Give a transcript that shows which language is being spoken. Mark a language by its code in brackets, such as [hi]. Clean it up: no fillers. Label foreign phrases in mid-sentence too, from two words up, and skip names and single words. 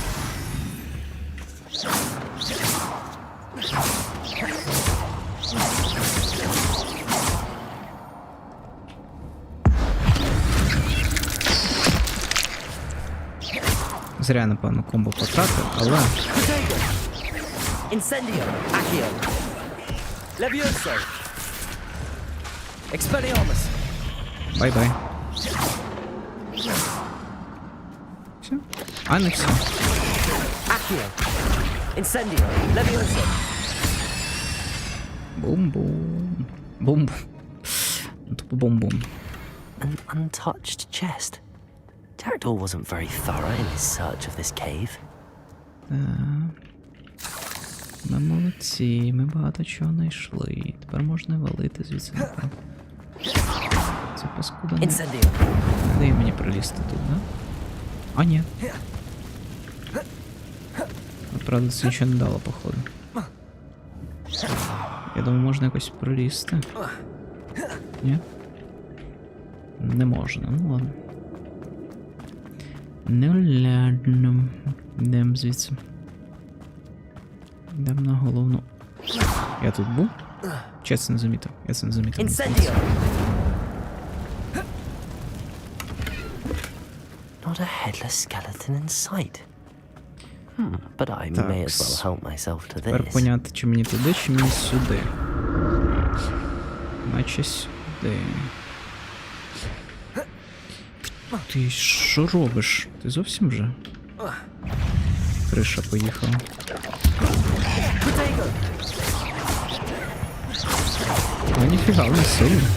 [uk] Зря, напевно, комбо потратив, але... Incendio. Accio. Levioso. Expelliarmus. Бай-бай. Все? А, не все. Accio. Incendio. Levioso. Бум-бум. Бум-бум. Тупо бум-бум. [en] An untouched chest. Jackdaw wasn't very thorough in his search of this cave. [uk] Ми молодці, ми багато чого знайшли. Тепер можна валити звідси. Це паскуда не дає мені пролізти тут, да? А, ні. Правда, це нічого не дало, походу. Я думаю, можна якось пролізти. Ні? Не можна, ну ладно. Ну ладно. Йдемо звідси. Йдемо на головну. Я тут був? Чи я це не замітив? Я це не замітив. [en] Not a headless skeleton in sight. But I may as well help myself to this. [uk] Тепер поняти, чи мені туди, чи мені сюди. Наче сюди. Ти що робиш? Ти зовсім вже? Криша поїхала. А ніфіга, не сильно.